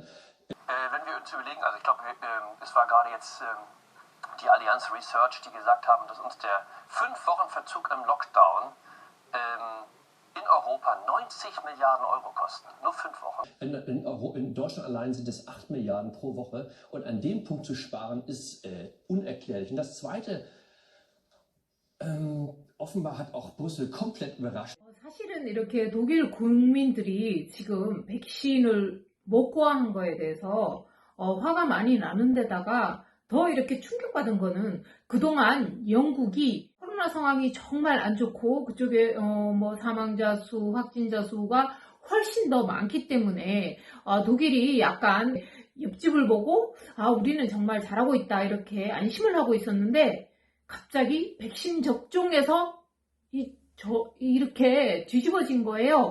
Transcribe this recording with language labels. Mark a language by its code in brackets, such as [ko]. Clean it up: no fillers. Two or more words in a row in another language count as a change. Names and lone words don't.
[de] Wenn wir uns überlegen, also ich glaube, es war gerade jetzt die Allianz Research, die gesagt haben, dass uns der 5 Wochen Verzug im Lockdown in Europa 90 Milliarden Euro kosten. Nur 5 Wochen. In Deutschland allein sind es 8 Milliarden pro Woche. Und an dem Punkt zu sparen, ist unerklärlich. Und das Zweite, offenbar hat auch Brüssel komplett überrascht. [ko] 사실은 이렇게 독일 국민들이 지금 백신을 못 구하는 거에 대해서 화가 많이 나는 데다가 더 이렇게 충격받은 거는 그동안 영국이 코로나 상황이 정말 안 좋고 그쪽에 뭐 사망자 수, 확진자 수가 훨씬 더 많기 때문에 독일이 약간 옆집을 보고 우리는 정말 잘하고 있다 이렇게 안심을 하고 있었는데 갑자기 백신 접종에서 이렇게 뒤집어진 거예요.